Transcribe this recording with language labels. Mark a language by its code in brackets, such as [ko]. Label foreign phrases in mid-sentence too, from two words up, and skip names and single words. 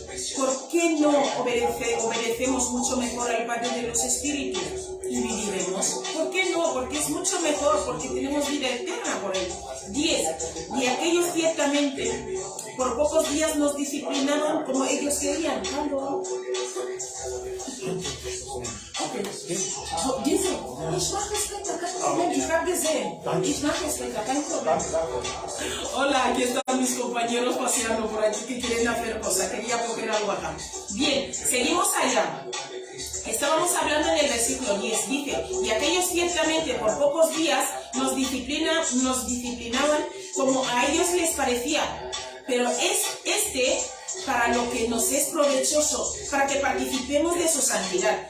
[es] ¿Por qué no obedecemos mucho mejor al Padre de los Espíritus y viviremos? ¿Por qué no? Porque es mucho mejor, porque tenemos vida eterna por él. 10. Y aquellos ciertamente por pocos días nos disciplinaban como ellos querían. ¿Cuándo? Dice, [de] ich mache es weiter, kein Problem, ich habe gesehen. Ich mache es weiter, kein Problem. [es] Hola, aquí están mis compañeros paseando por aquí que quieren hacer cosas. Quería coger algo acá. Bien, seguimos allá. Estábamos hablando en el versículo 10, dice: y aquellos ciertamente por pocos días nos disciplinaban como a ellos les parecía, pero es para lo que nos es provechoso, para que participemos de su santidad.